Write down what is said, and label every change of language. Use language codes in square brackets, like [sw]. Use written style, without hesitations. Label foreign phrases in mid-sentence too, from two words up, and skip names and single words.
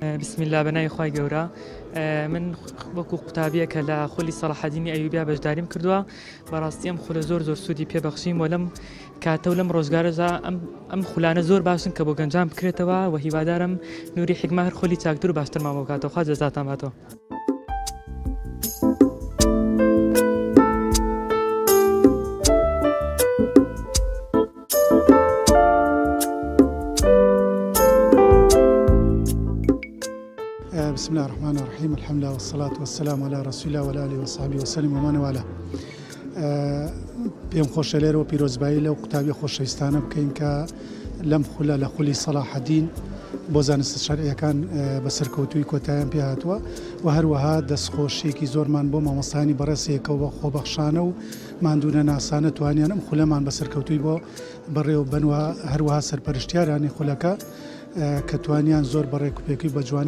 [ar] بسم الله [ckb] بەناوی خوای گەورە من وەکو قوتابیەکە لە خولی سەلاح الدینی ئەیوبیا بەشداریم کردووە بەڕاستی ئەم خولە زۆر سوودی پێبەخشیم و لەم کاتە و لەم ڕۆژگارەدا ئەم خولانە زۆر باشن کە بۆ گەنجان بکرێتەوە و هیوادارم نووری حیکما هەر خولی چاکتر و باشتر مامۆ بکاتەوە خوا جەزاتان باتەوە. [ar] بسم الله الرحمن الرحيم الحمد لله والصلاة والسلام على رسول الله وعلى آله وصحبه وسلم ومن والاه. [ckb] پێم خۆشە لێرەوە پیرۆزبایی لەو قوتابی خۆشەویستانە بکەین کە لەم خولە لە خولی سەلاح الدین بۆ زانستە شەرعیەکان بەسەرکەوتووی کۆتاییان پێ هاتووە و هەروەها دەستخۆشیێکی زۆرمان بۆ مامۆستانی بەڕێسەیەکەوە بە خۆبەخشانە و ماندوونە ناسانە توانیان ئەم خولەمان بەسەرکەوتووی بۆ بەڕێوە بنوە هەروەها سەرپەرشتیارانی خولەکە کە توانیان زۆر بەڕێک و پێکی بە جوانی